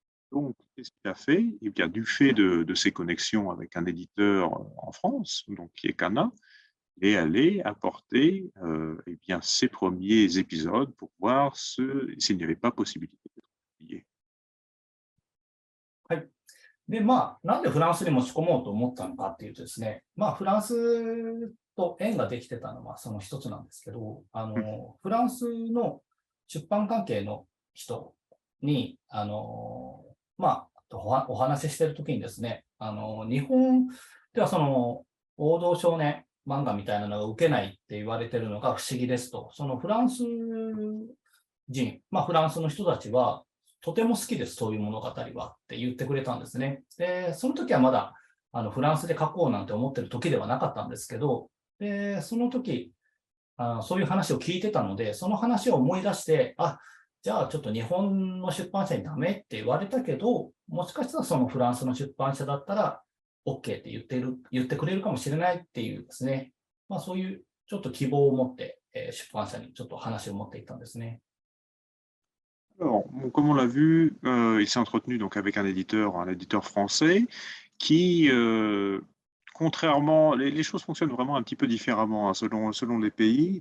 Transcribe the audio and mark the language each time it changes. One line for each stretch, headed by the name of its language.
French: Donc, qu'est-ce qu'il a fait? Eh bien, du fait de ses connexions avec un éditeur en France, donc qui est Kana, et aller apporter eh bien, ses premiers épisodes pour voir s'il n'y avait pas possibilité d'être publié.
Japanese: はい。で、まあ、なんでフランスに持ち込もうと思ったのかっていうとですね、まあ、フランスと縁ができてたのはその一つなんですけど、フランスの出版関係の人に、まあ、お話ししてるときにですね、日本ではその王道少年漫画みたいなのが受けないって言われてるのが不思議ですと、そのフランス人、まあフランスの人たちは、とても好きです、そういう物語はって言ってくれたんですね。で、その時はまだフランスで書こうなんて思ってる時ではなかったんですけど、で、その時、そういう話を聞いてたので、その話を思い出して、じゃあちょっと日本の出版社にダメって言われたけど、もしかしたらそのフランスの出版社だったら OK って言ってくれるかもしれないっていうですね、そういうちょっと希望を持って、出版社にちょっと話を持っていったんですね。
French: Alors, bon, comme on l'a vu, il s'est entretenu donc avec un éditeur français qui, contrairement, les choses fonctionnent vraiment un petit peu différemment hein, selon les pays.